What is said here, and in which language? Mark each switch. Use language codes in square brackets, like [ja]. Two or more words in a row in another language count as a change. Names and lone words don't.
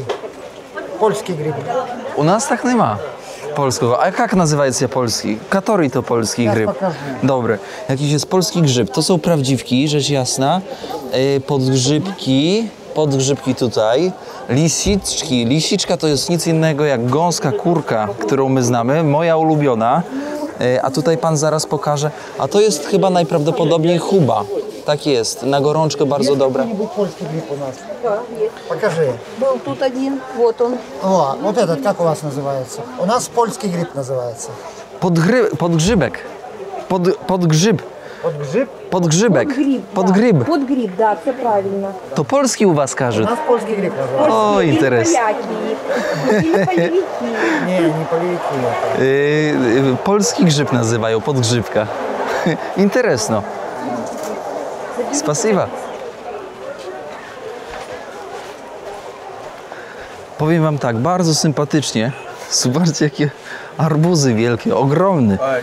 [ru] Польский гриб. [pl] U nas tak nie ma polskiego. A jak nazywa się polski? Który to polski grzyb? pokażę. Dobry. Jakiś jest polski grzyb. To są prawdziwki, rzecz jasna. Podgrzybki tutaj. Lisiczki. Lisiczka to jest nic innego jak gąska kurka, którą my znamy. Moja ulubiona. A tutaj pan zaraz pokaże. A to jest chyba najprawdopodobniej chuba. Tak jest. Na gorączkę bardzo dobra. [ru] Какой-нибудь польский гриб у нас? Да, есть. Покажи. Был тут один, вот он. О, вот этот, как у вас называется? У нас польский гриб называется. [pl] Podgrzybek. Podgrzyb. [ru] Подгриб? [pl] Podgrzybek. Podgryb. [ru] Подгриб, да, все правильно. [pl] To polski u was [ru] У [pl] każe. [ru] нас польский гриб называется. [pl] O, [ru] Или [pl] interes. [ru] поляки, или полевики. Не, не полевики это. [pl] Polski grzyb nazywają, podgrzybka. [ru] Интересно. Спасибо. [pl] Powiem wam tak, bardzo sympatycznie. Zobaczcie, jakie arbuzy wielkie, ogromne.